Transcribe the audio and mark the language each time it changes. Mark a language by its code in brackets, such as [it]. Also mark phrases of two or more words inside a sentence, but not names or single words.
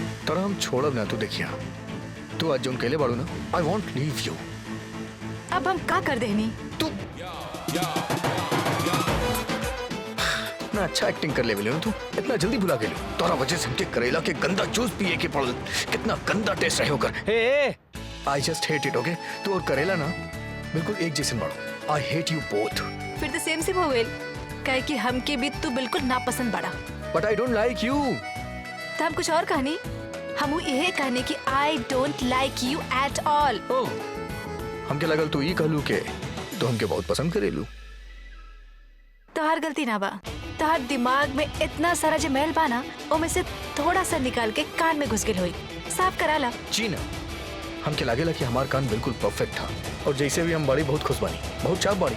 [bho] तोरा हम छोड़ब ना, तू देखिया। तू आज जोन केले बाड़ू ना, [en] I won't leave you. [bho] अब हम का कर देनी? तू ना अच्छा एक्टिंग कर ले ना तू, इतना जल्दी भुला गेलू। तोरा वजह से हमके करेला के गंदा जूस पिए के पड़ल। कितना गंदा टेस्ट रहे होकर। [en] Hey I just hate it, okay? [bho] तू और करेला ना बिल्कुल एक जैसे बाड़ो। [en] I hate you both. [bho] फिर तो सेम हो गई, कहे कि हमके भी तू बिल्कुल नापसंद बाड़ा। [en] But I don't like you. [bho] तो हम कुछ और कहनी, हम यही कहने कि [en] I don't like you at all. [bho] ओह, हमके लगल तू ये कहलू के तो हमके बहुत पसंद करेलू। तोहार गलती ना बा, तोहार दिमाग में इतना सारा जो मैल बा ना, ओमे से थोड़ा सा निकाल के कान में घुस गेल होई। साफ करा ला। जी ना, हमके लागेला कि हमार कान बिल्कुल परफेक्ट था, और जैसे भी हम बड़ी बहुत खुश बानी, बहुत चाप बानी।